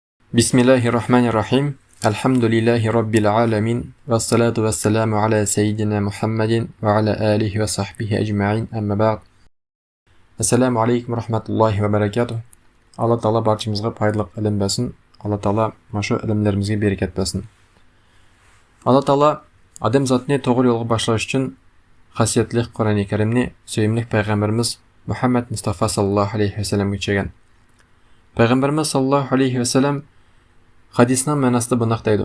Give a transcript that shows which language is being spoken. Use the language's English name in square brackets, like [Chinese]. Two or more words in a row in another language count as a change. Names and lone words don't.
[Arabic] بسم الله الرحمن الرحيم. الحمد لله رب العالمين. والصلاة والسلام على سيدنا محمد وعلى آله وصحبه أجمعين. أما بعد. السلام عليكم ورحمة الله وبركاته. [Uzbek] Allah Taala barchamizga foydali ilm bersin. Allah Taala shu ilmlarimizga bereket bersin. Allah Taala odam zotni to'g'ri yo'lga boshlash uchun xosiyatli Qur'oni Karimni sevimli payg'ambarimiz Muhammad Mustafa [Arabic] صلى الله عليه وسلم [Uzbek] yuklagan. Payg'ambarimiz [Arabic] صلى الله عليه وسلم [Uzbek] hadisning ma'nosida bunday deydi.